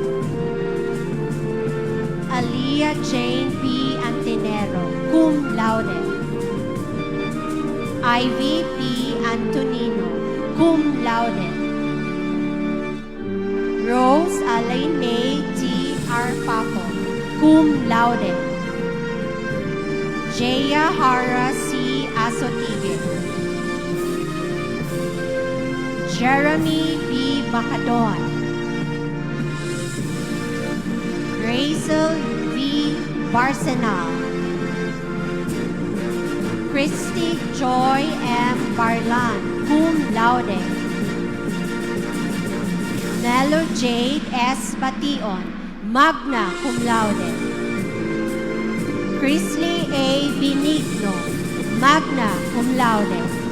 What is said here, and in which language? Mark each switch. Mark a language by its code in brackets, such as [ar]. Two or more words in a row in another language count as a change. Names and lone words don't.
[en] Aliyah Jane P. Antinero, [la] cum laude. [en] Ivy P. Antonino, [la] cum laude. [en] Rose Alain May T. Arpaco, [la] cum laude. [en] Jaya Hara C. Asotige. Jeremy B. Bacadon. Grazel V. Barsenal. Christy Joy M. Barlan, [la] cum laude. [en] Nelo Jade S. Bation, [la] magna cum laude. [en] Chrisley A. Benigno, [la] magna cum laude.